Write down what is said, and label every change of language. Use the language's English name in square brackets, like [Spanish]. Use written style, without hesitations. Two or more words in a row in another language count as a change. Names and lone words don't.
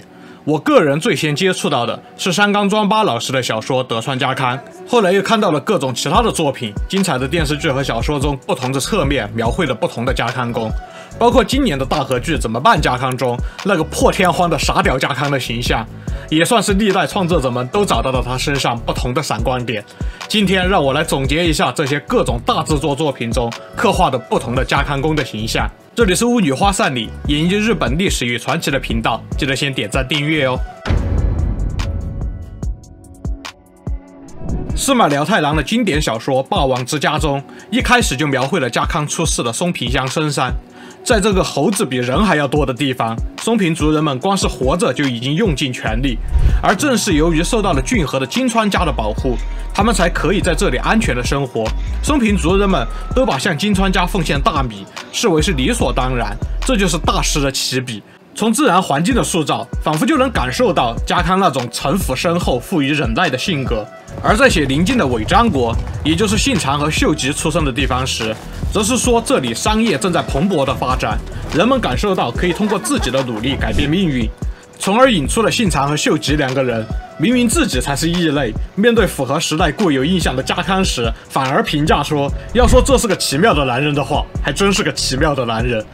[Chinese] 我個人最先接觸到的是山岡莊八老師的小說《德川家康》，後來又看到了各種其他的作品，精彩的電視劇和小說中不同的側面描繪了不同的家康公，包括今年的大河劇《怎麼辦家康》中那個破天荒的傻屌家康的形象，也算是歷代創作者們都找到了他身上不同的閃光點。今天讓我來總結一下這些各種大制作作品中刻畫的不同的家康公的形象。這裡是巫女花散裡研究日本歷史與傳奇的頻道，記得先點讚訂閱哦。司馬遼太郎的經典小說《霸王之家》中，一開始就描繪了家康出世的松平鄉深山。在這個猴子比人還要多的地方，松平族人們光是活着就已經用盡全力，而正是由於受到了骏河的金川家的保護，他們才可以在這裡安全的生活。松平族人們都把向金川家奉獻大米視為是理所當然，這就是大師的起筆。從自然環境的塑造，仿佛就能感受到家康那種城府深厚、富於忍耐的性格。而在寫鄰近的尾張國，也就是信長和秀吉出生的地方時，則是說這裡商業正在蓬勃的發展，人們感受到可以通過自己的努力改變命運，從而引出了信長和秀吉兩個人。明明自己才是異類，面對符合時代固有印象的家康時，反而評價說，要說這是個奇妙的男人的話，還真是個奇妙的男人。